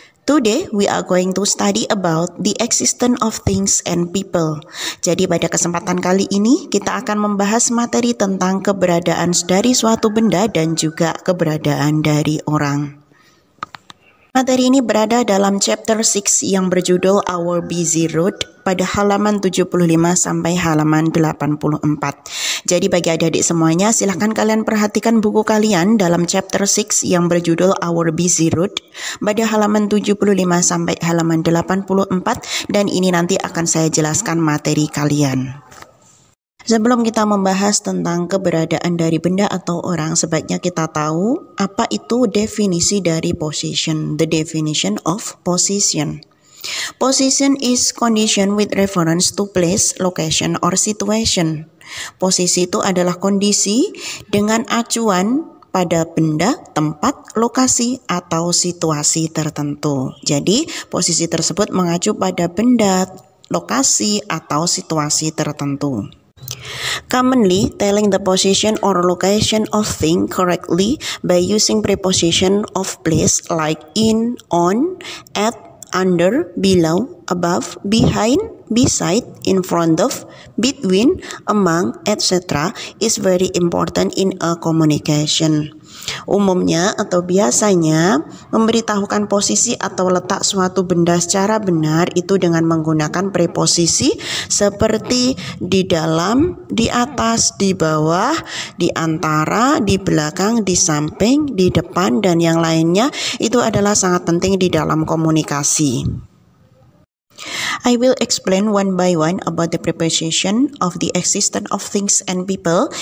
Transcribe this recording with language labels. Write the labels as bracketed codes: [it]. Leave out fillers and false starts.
[en] Today we are going to study about the existence of things and people. [id] Jadi pada kesempatan kali ini kita akan membahas materi tentang keberadaan dari suatu benda dan juga keberadaan dari orang. Materi ini berada dalam chapter 6 yang berjudul Our Busy Road pada halaman 75 sampai halaman 84. Jadi bagi adik-adik semuanya, silahkan kalian perhatikan buku kalian dalam chapter 6 yang berjudul Our Busy Road pada halaman 75 sampai halaman 84, dan ini nanti akan saya jelaskan materi kalian. Sebelum kita membahas tentang keberadaan dari benda atau orang, sebaiknya kita tahu apa itu definisi dari position. [en] The definition of position. Position is condition with reference to place, location, or situation. [id] Posisi itu adalah kondisi dengan acuan pada benda, tempat, lokasi, atau situasi tertentu. Jadi, posisi tersebut mengacu pada benda, lokasi, atau situasi tertentu. [en] Commonly, telling the position or location of thing correctly by using preposition of place like in, on, at, under, below, above, behind, beside, in front of, between, among, etc. is very important in a communication. [id] Umumnya atau biasanya memberitahukan posisi atau letak suatu benda secara benar itu dengan menggunakan preposisi seperti di dalam, di atas, di bawah, di antara, di belakang, di samping, di depan, dan yang lainnya. Itu adalah sangat penting di dalam komunikasi. [en] I will explain one by one about the preposition of the existence of things and people.